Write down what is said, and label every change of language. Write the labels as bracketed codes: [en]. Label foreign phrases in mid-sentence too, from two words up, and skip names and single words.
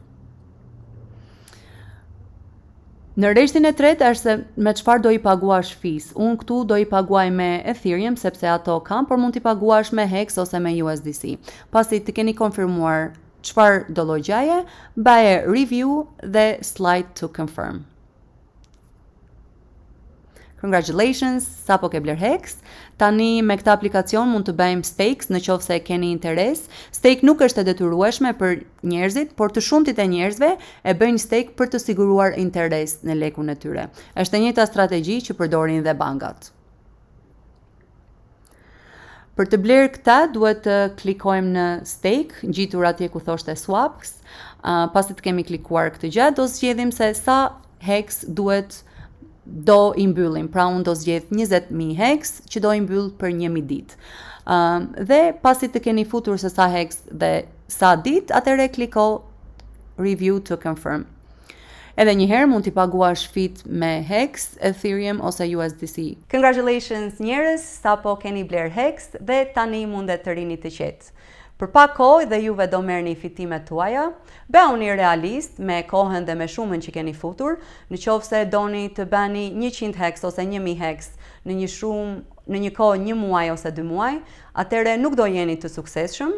[sq] Në rreshtin e tretë është se me çfarë do i paguash fees. Unë këtu do i paguaj me Ethereum sepse ato kam, por mund t'i paguash me HEX ose me USDC. Pasi të keni konfirmuar çfarë do llogjaje, baje review dhe [en] slide to confirm. [sq] Congratulations, sapo ke bler HEX. Tani me këtë aplikacion mund të bëjmë stakes në qoftë se keni interes. Stake nuk është e detyrueshme për njerëzit, por të shumtit e njerëzve e bëjnë stake për të siguruar interes në lekun e tyre. Është e njëjta strategji që përdorin dhe bankat. Për të bler këta, duhet të klikojmë në stake, ngjitur atje ku thoshte swaps. Pasi të kemi klikuar këtë gjë, do zgjedhim se sa HEX do i mbyllim, pra unë do zgjedh 20.000 HEX që do i mbyll për 1.000 ditë. Dhe pasi të keni futur se sa HEX dhe sa ditë, atëherë kliko [en] review to confirm. [sq] Edhe njëherë mund t'i paguash fit me HEX, Ethereum ose USDC. Congratulations njerëz, sapo keni bler HEX dhe tani mundet të rini të qetë. Për pak kohë dhe juve do merrni fitimet tuaja, bëuni realist me kohën dhe me shumën që keni futur, në qoftë se doni të bëni 100 HEX ose 1000 HEX në një kohë 1 muaj ose 2 muaj, atëherë nuk do jeni të suksesshëm.